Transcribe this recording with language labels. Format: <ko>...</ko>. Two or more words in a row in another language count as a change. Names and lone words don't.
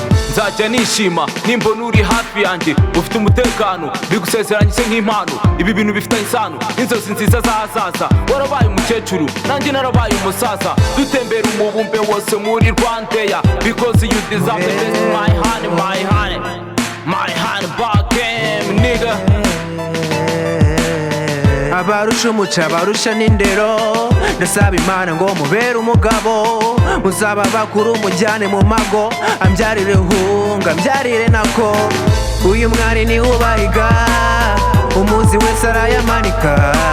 <rw>Nzajya nishima nimbona uri hafi yanjye. Ufite umutekano, bigusezeranyije nk'impano. Ibi bintu bifitanye isano n'inzozi nziza z'ahazaza. Warabaye umukecuru, nanjye narabaye umusaza. Dutembera umubumbe wose muri Rwandair.</rw> <en>Because you deserve the best, my honey, my honey. My honey, back game, nigga.</en> <rw>Abarusha umuco, abarusha n'indero, ndasaba Imana ngo mubere umugabo. Muzaba bakuru mujyane mu mago, ambyarire hunga, ambyarire nako. Uyu mwari ni ubahiga, umuzi wese arayamanika.</rw>